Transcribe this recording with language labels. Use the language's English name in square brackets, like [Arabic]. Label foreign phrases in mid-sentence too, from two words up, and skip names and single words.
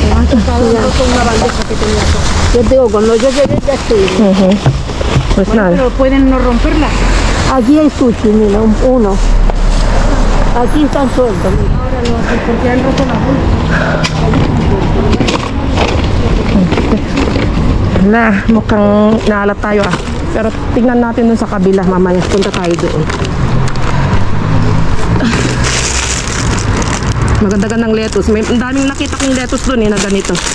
[Spanish] Han roto una bandeja que tenía. Yo te digo, cuando yo llegué ya estoy. Pues Bueno, nada. pero pueden no romperla. Aquí hay sushi, mira, uno. Aquí están sueltos. Mira. Ahora lo hacen porque han roto la bolsa. [Filipino] Na, mukhang naalat tayo ah. Pero tignan natin dun sa kabila mamaya. Punta tayo doon. Maganda ng lettuce. May ang daming nakita kong lettuce dun na ganito.